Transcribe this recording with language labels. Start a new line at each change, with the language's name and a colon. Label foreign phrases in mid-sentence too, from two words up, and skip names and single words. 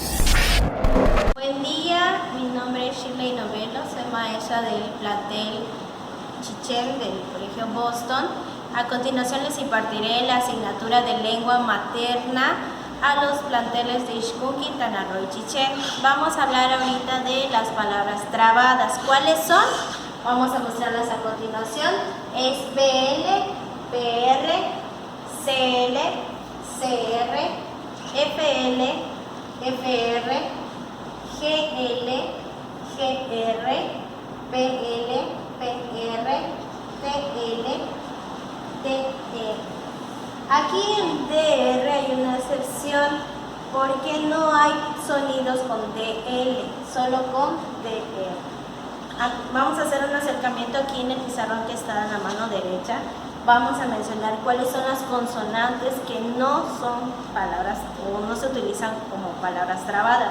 Spanish: Buen día, mi nombre es Shirley Novelo, soy maestra del plantel Chichén del Colegio Boston. A continuación les impartiré la asignatura de lengua materna a los planteles de Ixcún, Quintana Roo y Chichén. Vamos a hablar ahorita de las palabras trabadas. ¿Cuáles son? Vamos a mostrarlas a continuación. Es BL, PR, CL, CR, FL, FR, GL, GR, PL, PR, TL, TR. Aquí en DR hay una excepción porque no hay sonidos con DL, solo con DR. Vamos a hacer un acercamiento aquí en el pizarrón que está en la mano derecha. Vamos a mencionar cuáles son las consonantes que no son palabras o no se utilizan como palabras trabadas.